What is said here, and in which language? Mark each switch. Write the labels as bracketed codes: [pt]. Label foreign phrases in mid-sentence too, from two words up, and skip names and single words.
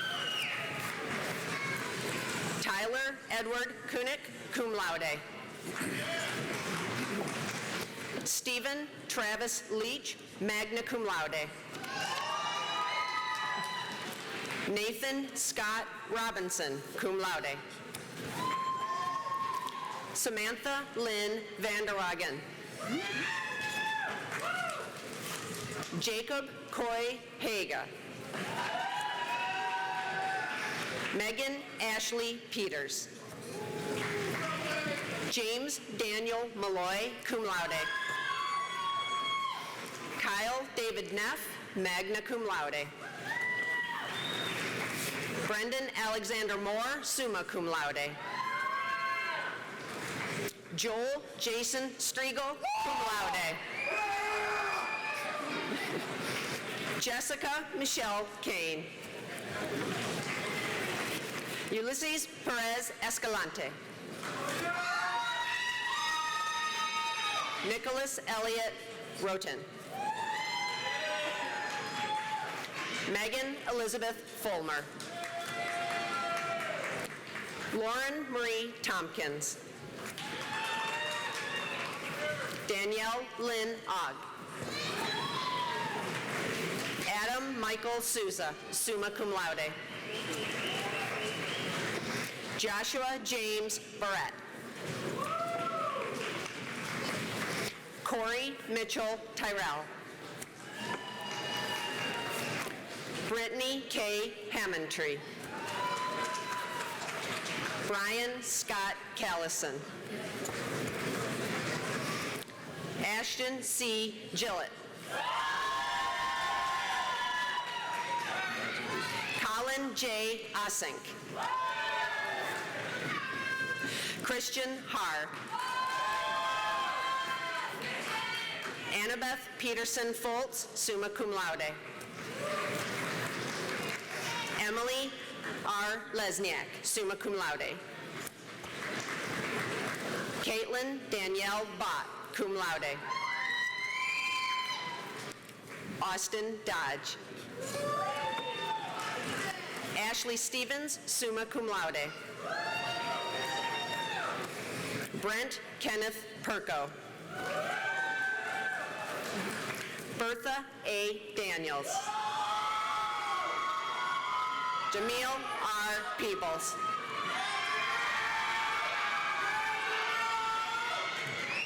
[en] Tyler Edward Kunick, [la] cum laude. [en] Stephen Travis Leach, [la] magna cum laude. [en] Nathan Scott Robinson, [la] cum laude. [en] Samantha Lynn Vanderwagen. Jacob Coy Haga. Megan Ashley Peters. James Daniel Malloy, [la] cum laude. [en] Kyle David Neff, [la] magna cum laude. [en] Brendan Alexander Moore, [la] summa cum laude. [en] Joel Jason Striegel, [la] cum laude. [en] Jessica Michelle Kane. Ulysses Perez Escalante. Nicholas Elliott Roten. Megan Elizabeth Fulmer. Lauren Marie Tompkins. Danielle Lynn Ogg. Adam Michael Souza, [la] summa cum laude. [en] Joshua James Barrett. Corey Mitchell Tyrell. Brittany K. Hammondtree. Brian Scott Callison. Ashton C. Gillett. Colin J. Osink. Christian Haar. Annabeth Peterson Foltz, [la] summa cum laude. [en] Emily R. Lesniak, [la] summa cum laude. [en] Caitlin Danielle Bott, [la] cum laude. [en] Austin Dodge. Ashley Stevens, [la] summa cum laude. [en] Brent Kenneth Perko. Bertha A. Daniels. Jamil R. Peebles.